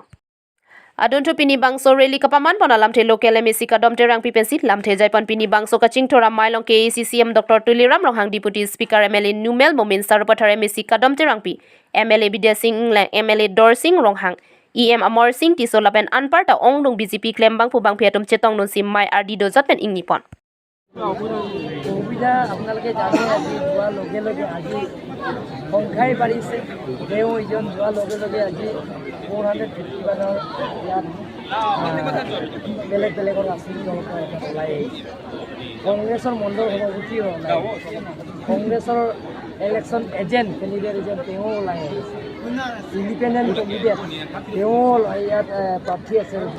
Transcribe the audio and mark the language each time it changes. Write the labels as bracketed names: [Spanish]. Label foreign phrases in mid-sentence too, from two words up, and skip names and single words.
[Karbi] Adonto pini bangso rally kapaman pon lamthe local MSC kadom terang pipensi lamthe jaipan pini bangso kaching thora mailong KACCM Dr. Tuliram Rohang [English] Deputy Speaker [Karbi] MLA Numel Momin Sarpathar MSC kadom terang pi MLA Bidya Singh MLA Dor Singh Rohang EM Amor Singh tisolapen anparta ongdong BJP claim bang pu bang phiatum chetong non sim mai RD dozat pen ingni pon. [Assamese] সুবিধা আপোনালোকে জানে আজি যোৱাৰ লগে লগে আজি সংখ্যাই বাঢ়িছে তেওঁ ইজন যোৱাৰ লগে লগে আজি 450 মানৰ ইয়াত বেলেগ বেলেগৰ আঁচনি দলকাৰ এটা চলাই আহিছে কংগ্ৰেছৰ মণ্ডল সভাপতি ওলাই কংগ্ৰেছৰ [English] election agent candidate agent [Assamese] তেওঁ ওলাই আহিছে [English] independent candidate [Assamese] তেওঁ ইয়াত প্ৰাৰ্থী আছে